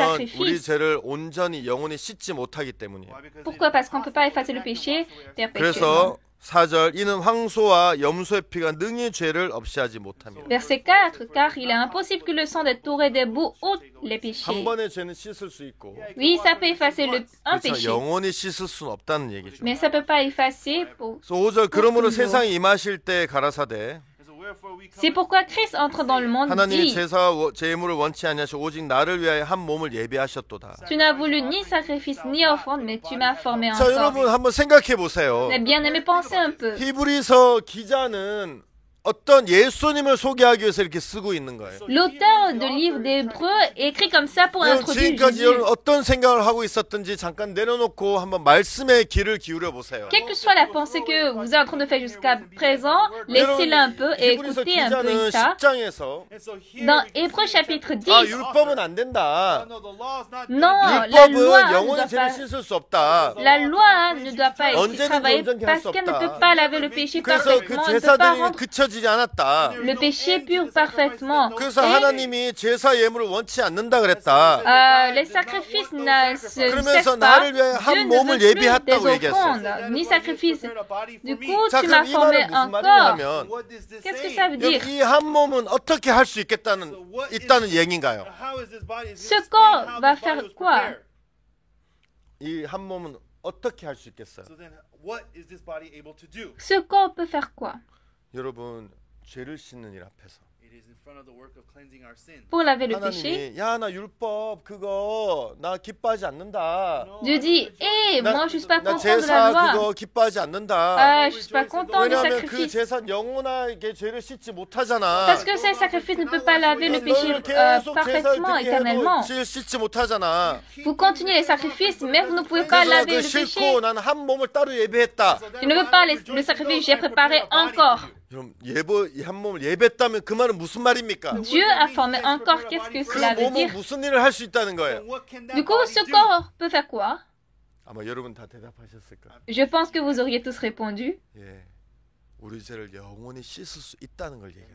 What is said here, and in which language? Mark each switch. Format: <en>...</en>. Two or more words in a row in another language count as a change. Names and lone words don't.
<ko>왜냐하면 우리</ko> <fr>sacrifices.</fr> <ko>죄를 온전히 영원히 씻지 못하기 때문이에요.</ko> <fr>Pourquoi? Parce qu'on ne peut pas effacer le péché perpétuellement.</fr> <ko>그래서 4절 이는 황소와 염소의 피가 능히 죄를 없이 하지 못하며</ko> <fr>Verset 4, car il est impossible que le sang des taureaux et des boucs ôte les</fr> <ko>한</ko> <fr>péchés.</fr> <ko>번의 죄는 씻을 수 있고</ko> <fr>Oui, ça peut effacer un</fr> <ko>그렇죠.</ko> <fr>péché,</fr> <ko>영원히 씻을 수는 없다는 얘기죠.</ko> <fr>mais ça peut pas effacer pour...</fr> <ko>그래서 5절 그러므로</ko> <fr>toujours.</fr> <ko>세상에 임하실 때 가라사대</ko> <fr>C'est pourquoi Christ entre dans le monde</fr> <ko>하나님이</ko> <fr>dit,</fr> <ko>제사와 제물을 원치 아니하시고 오직 나를 위하여 한 몸을 예비하셨도다.</ko> <fr>tu n'as voulu ni sacrifice ni offrande, mais tu m'as formé un</fr> <ko>자</ko> <fr>corps.</fr> <ko>여러분 한번 생각해 보세요.</ko> <fr>Mais bien aimé, pensez un peu.</fr> <ko>히브리서 기자는 어떤 예수님을 소개하기 위해서 이렇게 쓰고 있는 거예요.</ko> <fr>L'auteur de livre d'Hébreu écrit comme ça pour</fr> <ko>여러분,</ko> <fr>introduire</fr> <ko>지금까지</ko> <fr>Jésus.</fr> <ko>여러분 어떤 생각을 하고 있었든지 잠깐 내려놓고 한번 말씀에 귀를 기울여 보세요.</ko> <fr>Quelle que soit la pensée que vous êtes en train de faire jusqu'à présent, laissez-la un peu et</fr> <ko>히브리서</ko> <fr>écoutez un peu</fr> <ko>기자는</ko> <fr>ça.</fr> <ko>10장에서</ko> <fr>Dans Hébreu chapitre 10,</fr> <ko>아 율법은 안 된다.</ko> <fr>non, la loi</fr> <ko>율법은</ko> <fr>ne</fr> <ko>영원히</ko> <fr>doit</fr> <ko>죄를</ko> <fr>pas,</fr> <ko>씻을 수 없다.</ko> <fr>la loi ne doit pas être</fr> <ko>언제든지</ko> <fr>travaillée</fr> <ko>온전케 할</ko> <fr>parce</fr> <ko>수</ko> <fr>qu'elle ne</fr> <ko>없다.</ko> <fr>peut pas laver le péché</fr> <ko>그래서 그</ko> <fr>parfaitement, elle ne peut pas</fr> <ko>제사들이</ko> <fr>rendre</fr> <ko>그쳐지지 않았다.</ko> <fr>le péché pur parfaitement.</fr> <ko>그래서</ko> <fr>Et,</fr> <ko>하나님이 제사 예물을 원치 않는다 그랬다.</ko> <fr>les sacrifices ne se</fr> <ko>그러면서</ko> <fr>cessent pas.</fr> <ko>나를 위해 한</ko> <fr>Dieu ne</fr> <ko>몸을</ko> <fr>veut plus des</fr> <ko>예비했다고 얘기했어.</ko> <fr>offrandes, ni sacrifices. Du coup,</fr> <ko>자</ko> <fr>tu</fr> <ko>그럼</ko> <fr>m'as</fr> <ko>이</ko> <fr>formé</fr> <ko>말은</ko> <fr>un</fr> <ko>무슨</ko> <fr>corps.</fr> <ko>말이냐면</ko> <fr>Qu'est-ce que ça veut dire?</fr> <ko>여기 이 한 몸은 어떻게 할 수 있다는 얘기인가요?</ko> <fr>Ce corps va faire quoi?</fr> <ko>이 한 몸은 어떻게 할 수 있겠어요?</ko> <fr>Ce corps peut faire quoi?</fr> <ko>여러분 죄를 씻는 일 앞에서</ko> <fr>Pour laver le péché.</fr> <ko>하나님이 야 나 율법 그거 나 기뻐하지 않는다.</ko> <fr>Dieu dit, hé, moi je suis pas</fr> <ko>나</ko> <fr>content de la</fr> <ko>제사</ko> <fr>loi.</fr> <ko>그거 기뻐하지 않는다.</ko> <fr>Je suis pas content des</fr> <ko>왜냐하면 그</ko> <fr>sacrifices.</fr> <ko>제사 영원하게 죄를 씻지 못하잖아.</ko> <fr>Parce que ces sacrifices ne peuvent pas laver le péché</fr> <ko>너희는 계속 제사를</ko> <fr>parfaitement,</fr> <ko>듣게</ko> <fr>éternellement.</fr> <ko>해도 죄를 씻지 못하잖아.</ko> <fr>Vous continuez les sacrifices, mais vous ne pouvez pas</fr> <ko>그래서</ko> <fr>laver</fr> <ko>그</ko> <fr>le péché.</fr> <ko>싫고 난 한 몸을 따로 예배했다.</ko> <fr>Je ne veux pas le sacrifice, j'ai préparé un corps.</fr> <ko>여러분 한 몸을 예배했다면 그 말은 무슨 말입니까?</ko> <fr>Dieu a formé un corps, qu'est-ce que</fr> <ko>그</ko> <fr>cela veut</fr> <ko>몸은</ko> <fr>dire?</fr> <ko>무슨 일을 할 수 있다는 거예요?</ko> <fr>Du coup, ce corps peut faire quoi?</fr> <ko>아마 여러분 다 대답하셨을 거예요.</ko> <fr>Je pense que vous auriez tous répondu.</fr> <ko>예, 우리 죄를 영원히 씻을 수 있다는 걸 얘기해요.</ko>